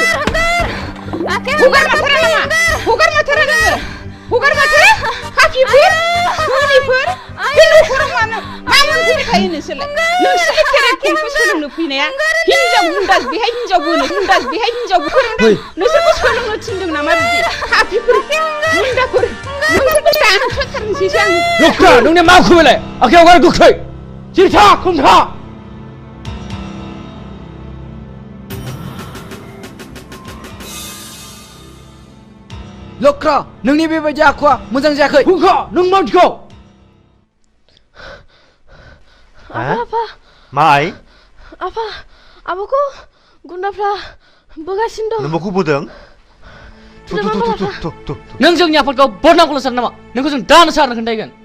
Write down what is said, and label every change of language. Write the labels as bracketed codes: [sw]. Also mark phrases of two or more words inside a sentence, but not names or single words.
[brx] हगार माथारा नामा हगार माथारा नोङो हगार माथारा पापिफोर सुनिफोर बे न'खराव मा मोनफैखायो नोंसोरलाय नोंसोरनि केरेक्टारखौ सोलोंनो फैनाया हिनजाव गुन्दास बेहाय हिनजाव बोनो गुन्दास बेहाय हिनजाव फोरोंदों नोंसोरखौ सोलोंनो थिनदों नामा बिदि पापिफोर गुन्दाफोर नोंसोरखौ दानस'थारनोसैसो आं लख्रा नोंनि मा खुबैलाय आखायाव हगार गोख्रै जिरथा खमथा Lokra, nungni bebaja aku, muzang jakai. हुंखा नों मानसिखौ apa माइ abuku गुन्दाफ्रा बोगासिनो दं नोंबोखौ बोदों थु नों जोंनि आफादखौ बदनामखौल' सानो नामा नोंखौ जों दानो सारनो खोन्थागोन